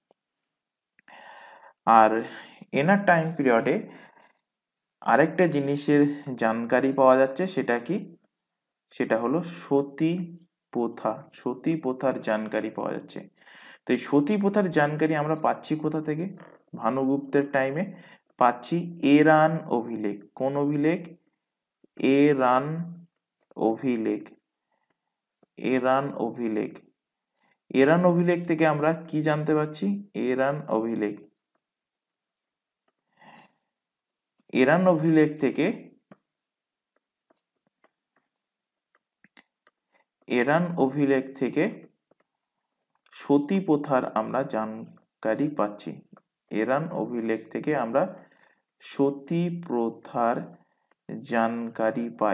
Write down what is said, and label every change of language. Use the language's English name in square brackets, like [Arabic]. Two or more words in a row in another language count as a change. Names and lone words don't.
[Bangla] আর এনার টাইম পিরিয়ডে আরেকটা জিনিসের জানকারি পাওয়া যাচ্ছে, সেটা কি? সেটা হলো সতী প্রথার জানকারি পাওয়া যাচ্ছে। তো এই সতী প্রথার জানকারি আমরা পাচ্ছি কোথা থেকে? ভানুগুপ্তের টাইমে পাচ্ছি এরান অভিলেখ। কোন অভিলেখ? এরান অভিলেখ। এরান অভিলেখ। এরান অভিলেখ থেকে আমরা কি জানতে পারছি? এরান অভিলেখ। এরান অভিলেখ থেকে সতী প্রথার আমরা জানকারি পাচ্ছি। এরান অভিলেখ থেকে আমরা সতী প্রথার জানকারি পাই।